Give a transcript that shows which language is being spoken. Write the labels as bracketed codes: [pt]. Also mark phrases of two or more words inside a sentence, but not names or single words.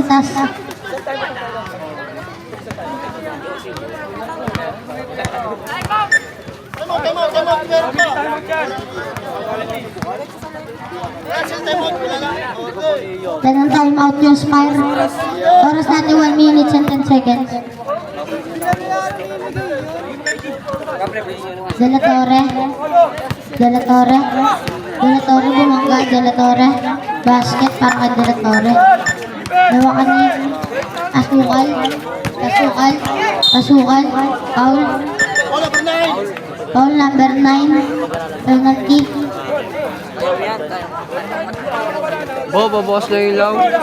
[tl] Ganun [en] time out [tl] yung Spire. Oras natin [en] 1 minute and 10 seconds. [tl] De La Torre, bumangga, De La Torre. Basket para kay De La Torre. Nawakan ni Pasukal. [en] Foul number 9. [tl] Penalty. Bawas na yung ilaw.